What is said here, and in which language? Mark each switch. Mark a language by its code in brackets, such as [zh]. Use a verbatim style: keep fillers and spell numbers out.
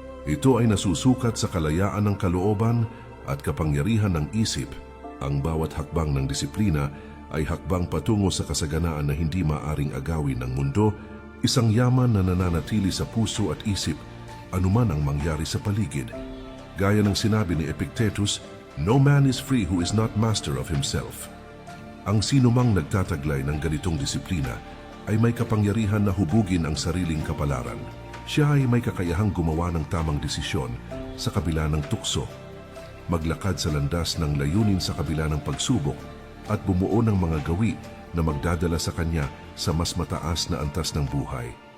[tl] Ito ay nasusukat sa kalayaan ng kalooban at kapangyarihan ng isip. Ang bawat hakbang ng disiplina ay hakbang patungo sa kasaganaan na hindi maaring agawin ng mundo, isang yaman na nananatili sa puso at isip, anuman ang mangyari sa paligid. [en] Gaya ng sinabi ni Epictetus, "No man is free who is not master of himself." [tl] Ang sinumang nagtataglay ng ganitong disiplina ay may kapangyarihan na hubugin ang sariling kapalaran. Siya ay may kakayahang gumawa ng tamang desisyon sa kabila ng tukso, maglakad sa landas ng layunin sa kabila ng pagsubok, at bumuo ng mga gawi na magdadala sa kanya sa mas mataas na antas ng buhay.